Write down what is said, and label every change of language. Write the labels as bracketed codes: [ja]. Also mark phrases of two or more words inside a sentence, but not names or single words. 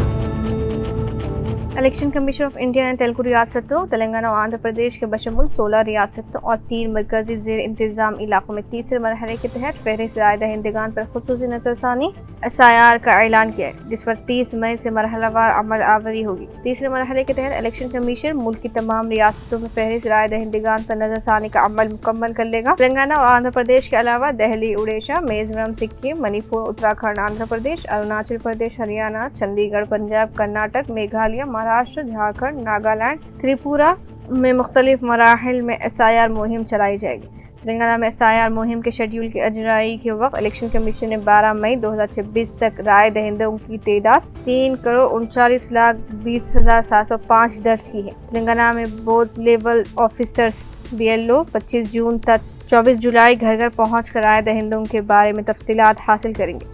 [ur] الیکشن کمیشن آف انڈیا نے تیلگو ریاستوں تلنگانہ اور آندھرا پردیش کے بشمول 16 ریاستوں اور 3 مرکزی زیر انتظام علاقوں میں تیسرے مرحلے کے تحت فہرست رائے دہندگان پر خصوصی نظر ثانی SIR کا اعلان کیا ہے، جس پر 30 مئی سے مرحلہ وار عمل آوری ہوگی۔ تیسرے مرحلے کے تحت الیکشن کمیشن ملک کی تمام ریاستوں میں فہرست رائے دہندگان پر نظر ثانی کا عمل مکمل کر لے گا۔ تلنگانہ اور آندھرا پردیش کے علاوہ دہلی، اڈیشہ، میزورم، سکم، منی پور، اتراکھنڈ، آندھرا پردیش، اروناچل پردیش، ہریانہ، چندی گڑھ، پنجاب، کرناٹک، میگھالیہ، مہاراشٹر، جھارکھنڈ، ناگالینڈ، تریپورہ میں مختلف مراحل میں SIR مہم چلائی جائے گی۔ تلنگانہ میں SIR مہم کے شیڈول کی اجرائی کے وقت الیکشن کمیشن نے 12 مئی 2026 تک رائے دہندوں کی تعداد 3,39,20,705 درج کی ہے۔ تلنگانہ میں [en] booth level officers [ur] BLO 25 جون تک 24 جولائی گھر گھر پہنچ کر رائے دہندوں کے بارے میں تفصیلات حاصل کریں گے۔